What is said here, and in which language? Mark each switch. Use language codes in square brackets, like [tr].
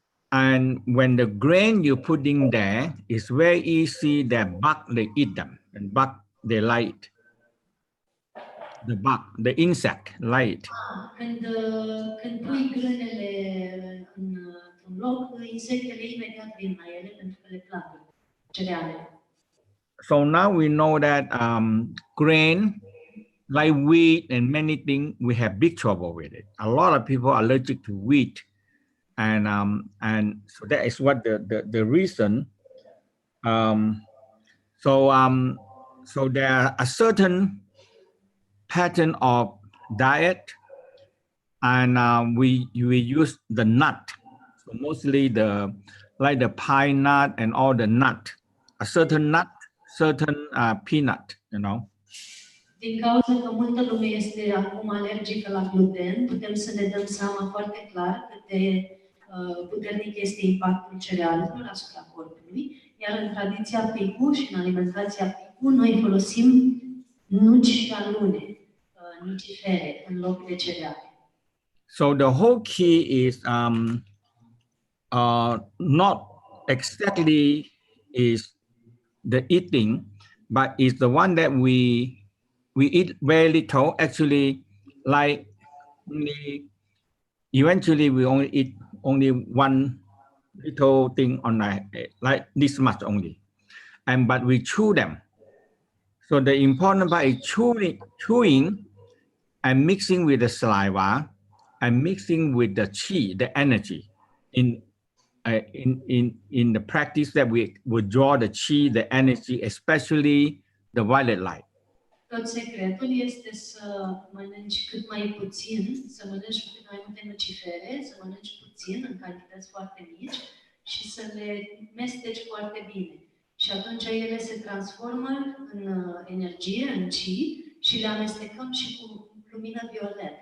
[en] And when the grain you put in there, it's very easy that bug they eat them, and bug they like the bug, the insect like. [ro] Când pui grânele într-un loc, insectele imediat vin la ele pentru că le plac cerealele. [en] So now we know that grain, like wheat and many things, we have big trouble with it. A lot of people are allergic to wheat. And so that is what the reason. So there are a certain pattern of diet, and we use the nut. So mostly the pine nut and all the nut, a certain nut, certain peanut, you know. [ro] Din cauza că multă lume este acum alergică la gluten, putem să ne dăm seama foarte clar cât de puternic este impactul cerealelor asupra corpului, iar în tradiția PiGu și în alimentația PiGu noi folosim nuci și alune, nucifere, în loc de cereale. [en] So the whole key is not exactly is the eating, but is the one that we eat very little. Actually, like eventually we only eat only one little thing on like this much only, but we chew them. So the important part is chewing and mixing with the saliva and mixing with the qi, the energy in the practice that we would draw the qi, the energy, especially the violet light. [ro] Tot secretul este să mănânci cât mai puțin, să mănânci cât mai multe nucifere, să mănânci puțin, în cantități foarte mici și să le mesteci foarte bine. Și atunci ele se transformă în energie, în qi, și le amestecăm și cu lumină violet.